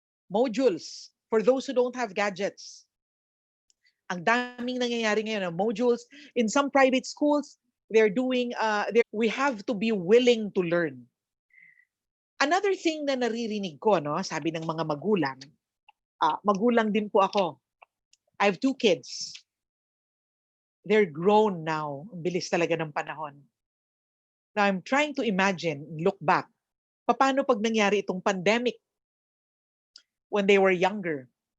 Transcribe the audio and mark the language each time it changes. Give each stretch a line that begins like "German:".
English: Modules for those who don't have gadgets.
Filipino: Ang daming nangyayari ngayon ng modules.
English: In some private schools, we have to be willing to learn.
Filipino: Another thing na naririnig ko, no, sabi ng mga magulang, magulang din po ako.
English: I have 2 kids. They're grown now.
Filipino: Ang bilis talaga ng panahon.
English: Now, I'm trying to imagine, look back,
Filipino: paano pag nangyari itong
English: pandemic when they were younger?